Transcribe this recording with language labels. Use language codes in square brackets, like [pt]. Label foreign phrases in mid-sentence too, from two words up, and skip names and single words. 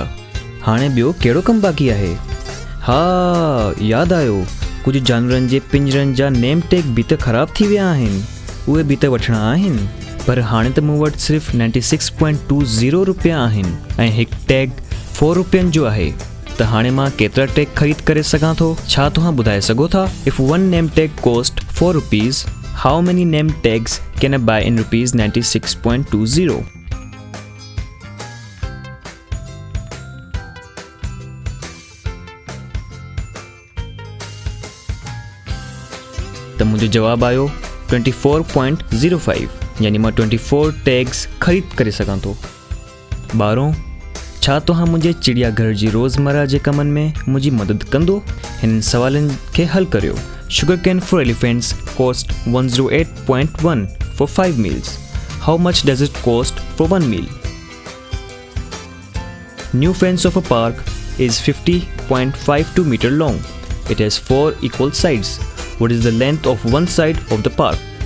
[sd] हाणे ॿियो कहिड़ो कमु बाक़ी आहे? हा, यादि आयो, कुझु जानवरनि जे पिंजरनि जा [en] name tag [sd] बि त ख़राबु थी विया आहिनि। उहे बि त वठणा आहिनि, पर हाणे त मूं वटि सिर्फ़ु 96.20 रुपया आहिनि ऐं हिकु टैग 4 रुपयनि जो आहे। त हाणे मां केतिरा टैग ख़रीद करे सघां थो? छा तव्हां ॿुधाए सघो था? [en] If one name tag cost 4 rupees, how many name tags can I buy in rupees 96.20? [sd] त मुंहिंजो जवाबु आयो 24.05, यानी मां 24 टैग्स ख़रीद करे सघां थो। ॿारहों, छा तव्हां मुंहिंजे चिड़ियाघर जी रोज़मर्रा जे कमनि में मुंहिंजी मदद कंदो? हिन सवालनि खे हल करियो। [en] Sugar cane for elephants cost 108.1 for 5 meals. How much does it cost for 1 meal? New fence of a park is 50.52 meter long. It has 4 equal sides. What is the length of one side of the park?